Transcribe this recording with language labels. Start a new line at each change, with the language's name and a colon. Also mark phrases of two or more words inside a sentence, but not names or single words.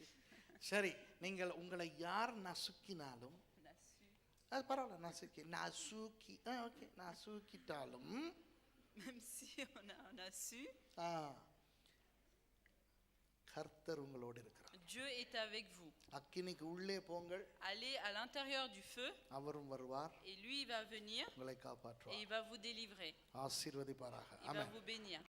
Tamil: சரி, நீங்கள் உங்களை யார் நசுக்கினாலும் அது பரவாயில்ல, நசுக்கி ஓகே, நசுக்கிட்டாலும்
French: Même si on a su,
Tamil: கர்த்தர் உங்களோடு இருக்கிறார்.
French: Dieu est avec vous.
Tamil: அக்கினிக்கு உள்ளே போங்கள்,
French: Allez à l'intérieur du feu
Tamil: அவரும் வருவார்,
French: et lui il va venir
Tamil: உங்களை
French: et
Tamil: காப்பாற்றுவார்,
French: il va vous délivrer.
Tamil: ஆசீர்வதிப்பாராக.
French: Il va
Tamil: ஆமென்.
French: vous bénir.